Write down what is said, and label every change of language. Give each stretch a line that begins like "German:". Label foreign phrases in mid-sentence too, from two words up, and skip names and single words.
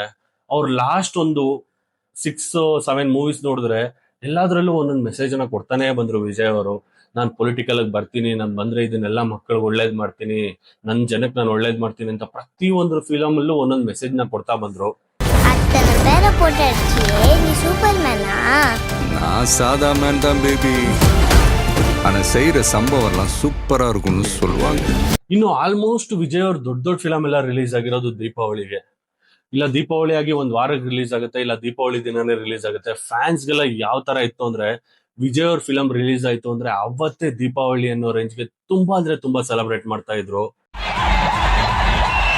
Kannada: ಅವ್ರ ಲಾಸ್ಟ್ ಒಂದು 6-7 ಮೂವೀಸ್ ನೋಡಿದ್ರೆ ಎಲ್ಲಾದ್ರಲ್ಲೂ ಒಂದೊಂದು ಮೆಸೇಜ್ ಅನ್ನ ಕೊಡ್ತಾನೆ ಬಂದ್ರು ವಿಜಯ್ ಅವರು. ನಾನ್ ಪೊಲಿಟಿಕಲ್ ಆಗಿ ಬರ್ತೀನಿ, ನಾನ್ ಬಂದ್ರೆ ಇದನ್ನೆಲ್ಲ ಮಕ್ಕಳಿಗೆ ಒಳ್ಳೇದ್ ಮಾಡ್ತೀನಿ, ನನ್ ಜನಕ್ಕೆ ನಾನು ಒಳ್ಳೇದ್ ಮಾಡ್ತೀನಿ ಅಂತ ಪ್ರತಿ ಒಂದು ಫಿಲಮ್ ಅಲ್ಲೂ ಒಂದೊಂದು ಮೆಸೇಜ್ ನ ಕೊಡ್ತಾ ಬಂದ್ರು.
Tamil: நான் சாதா மேன் தான் பேபி. ஆனா செய்யற சம்பவம் எல்லாம் சூப்பரா இருக்கும்னு சொல்லுவாங்க.
Kannada: ಇನ್ನು ಆಲ್ಮೋಸ್ಟ್ ವಿಜಯ್ ಅವ್ರ ದೊಡ್ಡ ದೊಡ್ಡ ಫಿಲಮ್ ಎಲ್ಲ ರಿಲೀಸ್ ಆಗಿರೋದು ದೀಪಾವಳಿಗೆ. ಇಲ್ಲ ದೀಪಾವಳಿ ಆಗಿ ಒಂದ್ ವಾರಕ್ಕೆ ರಿಲೀಸ್ ಆಗುತ್ತೆ, ಇಲ್ಲ ದೀಪಾವಳಿ ದಿನನೇ ರಿಲೀಸ್ ಆಗುತ್ತೆ. ಫ್ಯಾನ್ಸ್ಗೆಲ್ಲ ಯಾವ ತರ ಇತ್ತು ಅಂದ್ರೆ, ವಿಜಯ್ ಅವ್ರ ಫಿಲಂ ರಿಲೀಸ್ ಆಯ್ತು ಅಂದ್ರೆ ಅವತ್ತೇ ದೀಪಾವಳಿ ಅನ್ನೋ ರೇಂಜ್ಗೆ ತುಂಬಾ ಅಂದ್ರೆ ತುಂಬಾ ಸೆಲೆಬ್ರೇಟ್ ಮಾಡ್ತಾ ಇದ್ರು.